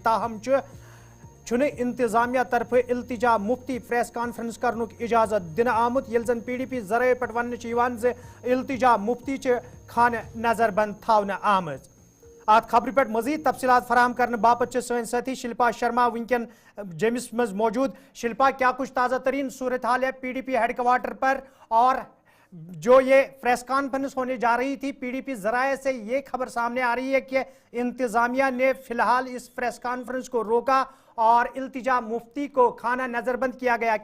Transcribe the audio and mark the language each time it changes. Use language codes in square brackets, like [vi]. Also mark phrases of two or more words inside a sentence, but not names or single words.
[ks] تاہم چھُنہٕ انتظامیہ طرفہٕ التجا مفتی [en] press conference [ks] کرنُک اجازت دِنہٕ آمُت ییٚلہِ زن PDP ذرٲیعو پٮ۪ٹھ وننہٕ چھُ یِوان زِ التجا مفتی چھِ خانہٕ نظر بنٛد تھاونہٕ آمٕژ. ات خبر پہ [ur] مزید تفصیلات فراہم کرنے [ks] باپت سن ساتھی شلپا شرما ونکن جیٚمِس مز موجود. [ur] شلپا کیا کچھ تازہ ترین صورتحال ہے PDP [en] head quarter [ur] پر اور جو یہ [en] press conference [ur] ہونے جا رہی تھی PDP ذرائع سے یہ خبر سامنے آ رہی ہے کہ انتظامیہ نے فی الحال اس [en] press conference [ur] کو روکا اور التجا مفتی کو خانہ نظر بند کیا گیا.